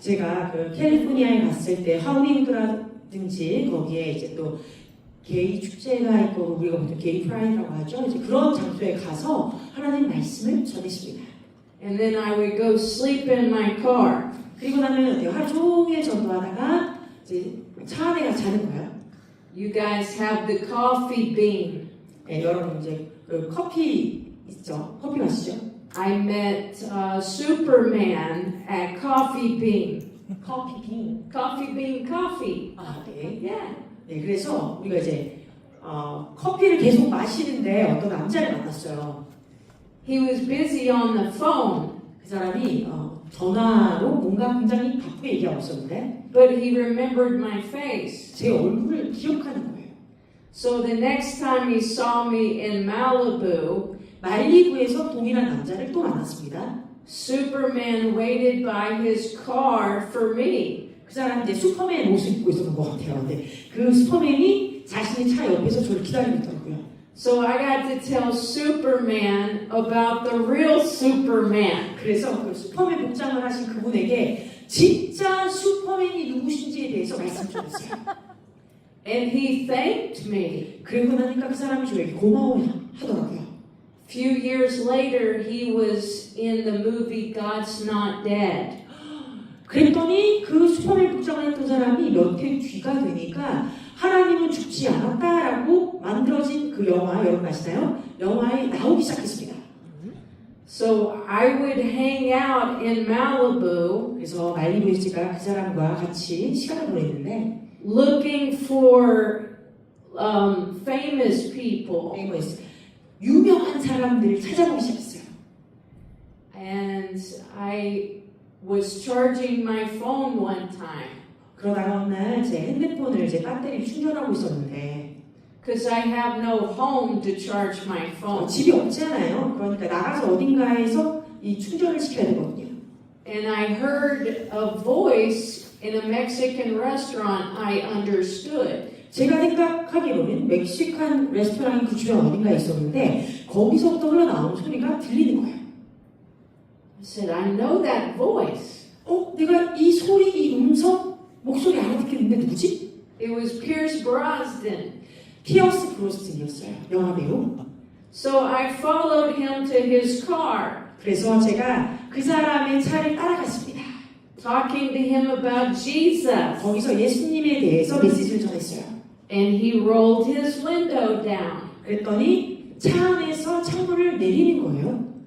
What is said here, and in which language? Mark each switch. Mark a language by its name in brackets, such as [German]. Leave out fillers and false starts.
[Korean] 제가 그 캘리포니아에 갔을 때 할리우드라든지 거기에 이제 또 게이 축제가 있고 우리가 보통 게이 프라이드라고 하죠. 이제 그런 장소에 가서 하나님 말씀을 전했습니다. [English] And then I would go sleep in my car. [Korean] 그리고 나면 어때요? 하루 종일 전도하다가 이제 차 안에 가서 자는 거예요. [English] You guys have the coffee bean. [Korean] 네, 여러분 이제 그 커피 있죠? 커피 마시죠? [English] I met Superman at Coffee Bean. [Korean] 커피 빈. [English] Coffee Bean Coffee. [Korean] 네. [English] Yeah. [Korean] 네, 그래서 우리가 이제 커피를 계속 마시는데 어떤 남자를 만났어요. [English] He was busy on the phone, [Korean] 그 사람이 전화로 뭔가 굉장히 바쁘게 얘기하고 있었는데 [English] but he remembered my face. [Korean] 제 얼굴을 기억하는 거예요. [English] So the next time he saw me in Malibu, [Korean] 말리부에서 동일한 남자를 또 만났습니다. [English] Superman waited by his car for me. [Korean] 그 사람이 이제 슈퍼맨 옷을 입고 있었던 것 같아요. 근데 그 슈퍼맨이 자신의 차 옆에서 저를 기다리고 있더라고요. [English] So I got to tell Superman about the real Superman. [Korean] 그래서 그 슈퍼맨 복장을 하신 그분에게 진짜 슈퍼맨이 누구신지에 대해서 말씀드렸어요. [English] And he thanked me. [Korean] 그리고 나니까 그 사람이 저에게 고마워하더라고요. [English] Few years later, he was in the movie God's Not Dead. [Korean] 그랬더니 그 슈퍼맨 복장을 했던 사람이 몇 해 뒤가 되니까 하나님은 죽지 않았다라고 만들어진 그 영화 여러분 아시나요? 영화에 나오기 시작했습니다. [English] So I would hang out in Malibu [Korean] 그래서 말리부에 제가 그 사람과 같이 시간을 보냈는데 [English] looking for famous people. [Korean] 유명한 사람들을 찾아보기 시작했어요. [English] And I was charging my phone one time [Korean] 그러다가 어느 날 제 핸드폰을 제 배터리 충전하고 있었는데 [English] because I have no home to charge my phone. [Korean] 집이 없잖아요. 그러니까 나가서 어딘가에서 이 충전을 시켜야 되거든요. [English] And I heard a voice in a Mexican restaurant I understood. [Korean] 제가 생각하기로는 멕시칸 레스토랑이 그 주변 어딘가에 있었는데 거기서부터 흘러나오는 소리가 들리는 거예요. [English] I said, I know that voice. [Korean] 내가 이 소리, 이 음성, 목소리 알아듣겠는데 누구지? [English] It was Pierce Brosnan. [Korean] 피어스 브로스틴이었어요. 영화 배우. [English] So I followed him to his car, [Korean] 그래서 제가 그 사람의 차를 따라갔습니다. [English] talking to him about Jesus. [Korean] 거기서 예수님에 대해서 메시지를 전했어요. [English] And he rolled his window down [Korean] 그랬더니 차 안에서 창문을 내리는 거예요.